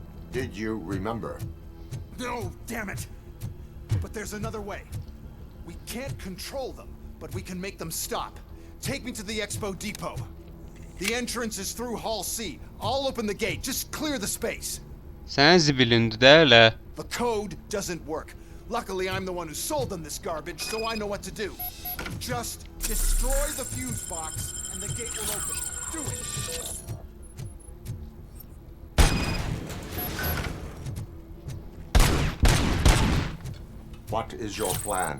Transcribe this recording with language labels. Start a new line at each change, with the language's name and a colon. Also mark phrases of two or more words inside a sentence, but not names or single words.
English: Did you remember? No, damn it! But there's another way. We can't control them, but we can make them stop. Take me to the Expo Depot. The entrance is through Hall C. I'll open the gate. Just clear the space.
Azerbaijani: Sən zibilindi də elə.
English: The code doesn't work. Luckily, I'm the one who sold them this garbage, so I know what to do. Just destroy the fuse box, and the gate will open. Do it! What is your plan?